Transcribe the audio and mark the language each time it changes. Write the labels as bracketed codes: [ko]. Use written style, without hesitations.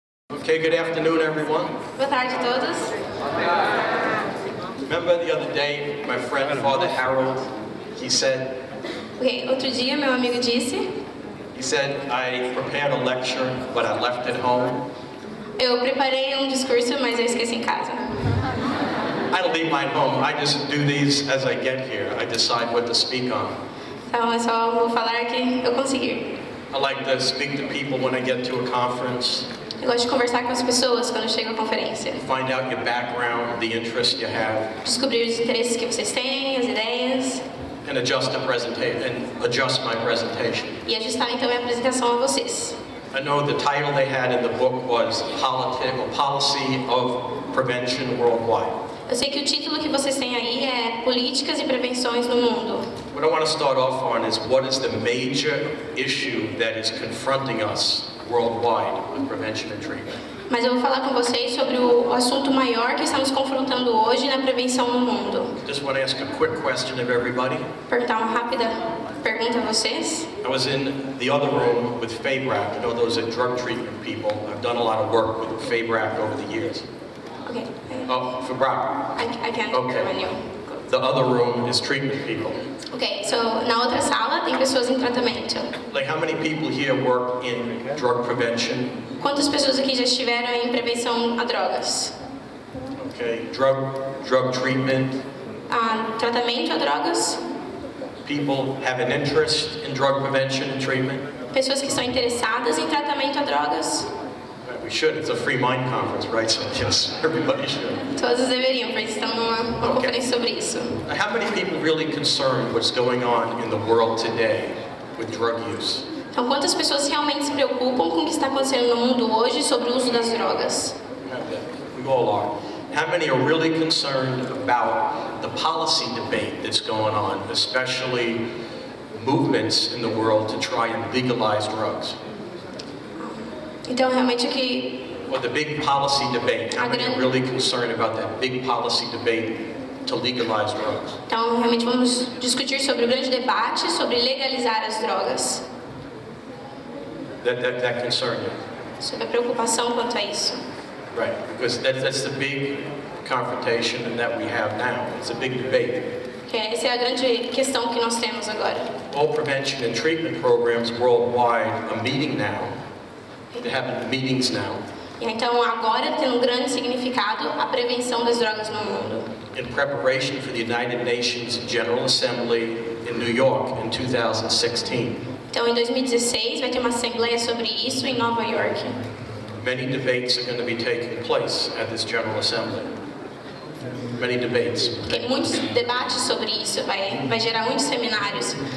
[en] Okay, good afternoon, everyone. [pt] Boa tarde a todos. [en] Remember the other day, my friend Father Harold, he said, [pt] Outro dia meu amigo disse, [en] I prepared a lecture, but I left it home. [pt] eu preparei discurso, mas eu esqueci em casa. [en] I don't leave mine home. I just do these as I get here. I decide what to speak on. [pt] Então eu só vou falar que eu conseguir. [en] I like to speak to people when I get to a conference. [pt] Eu gosto de conversar com as pessoas quando eu chego à conferência. [en] Find out your background, the interests you have. [pt] Descobrir os interesses que vocês têm, as ideias. [en] And adjust my presentation. [pt] E ajustar então a minha apresentação a vocês. [en] I know the title they had in the book was Policy of Prevention Worldwide. [pt] Eu sei que o título que vocês têm aí é Políticas e Prevenções no Mundo. [en] What I want to start off on is what is the major issue that is confronting us worldwide with prevention and treatment. [pt] Mas eu vou falar com vocês sobre o assunto maior que estamos confrontando hoje na prevenção no mundo. [en] Just want to ask a quick question of everybody. [pt] Perguntar uma rápida pergunta a vocês. [en] I was in the other room with FABRAC. You know, those are drug treatment people. I've done a lot of work with FABRAC over the years. Okay. Oh, FABRAC. I can't Okay. when you. The other room is treatment people. Okay, so [pt] na outra sala tem pessoas em tratamento. [en] Like how many people here work in drug prevention? [pt] Quantas pessoas aqui já estiveram em prevenção a drogas? [en] Okay, drug treatment. [pt] Tratamento a drogas. [en] People have an interest in drug prevention and treatment. Pessoas que estão interessadas em tratamento a drogas. We should. It's a Freemind conference, right? So yes, everybody should. [pt] Todos deveriam, porque estamos numa conferência sobre isso. [en] How many people really concerned what's going on in the world today with drug use? [pt] Então, quantas pessoas realmente se preocupam com o que está acontecendo no mundo hoje sobre o uso das drogas? [en] We all are. How many are really concerned about the policy debate that's going on, especially movements in the world to try and legalize drugs? [pt] Então, realmente aqui. [en] Well, the big policy debate. How many are really concerned about that big policy debate to legalize drugs? [pt] Então, realmente vamos discutir sobre o grande debate sobre legalizar as drogas. [en] That concern you? [pt] Sobre a preocupação quanto a isso. [en] Right, because that's the big confrontation and that we have now. It's a big debate. [pt] Essa é a grande questão que nós temos agora. [en] All prevention and treatment programs worldwide are meeting now. They have meetings now. [pt] Então agora tem grande significado a prevenção das drogas no mundo. [en] In preparation for the United Nations General Assembly in New York in 2016. [pt] Então em 2016 vai ter uma assembleia sobre isso em Nova York. [en] Many debates are going to be taking place at this General Assembly. Many debates. [pt] Tem muitos debates sobre isso, vai gerar muitos seminários.